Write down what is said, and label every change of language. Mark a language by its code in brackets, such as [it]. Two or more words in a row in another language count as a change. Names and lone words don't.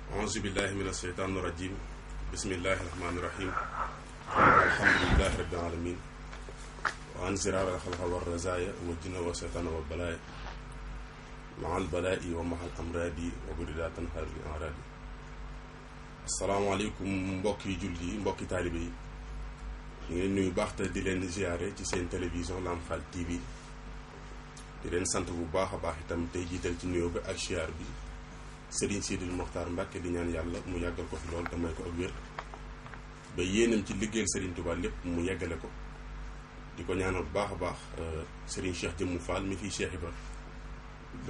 [ar] أعوذ بالله من الشيطان الرجيم بسم الله الرحمن الرحيم الحمد لله رب العالمين وعن زرار الخلق والرزايا والجن والشيطان والبلايا مع البلاء ومع الأمراض وبردات هذه الأعراض. السلام عليكم [wo] mbokki julli yi mbokki taalibe yi ñu ngi nuyu baax te di leen ziare ci seen télévision Lamp Fall TV di leen sant bu baax a baax itam tey jiital ci nuyoo bi ak ziar bi Serigne Sidil Mokhtar Mbacke di ñaan yàlla mu yàggal ko fi lool te may ko ak wér ba yéenam ci liggéeyal Serigne Touba lépp mu yeggale ko di ko ñaanal bu baax a baax Serigne Cheikh Jëmmu Fall mi fii Cheikh Ibra ba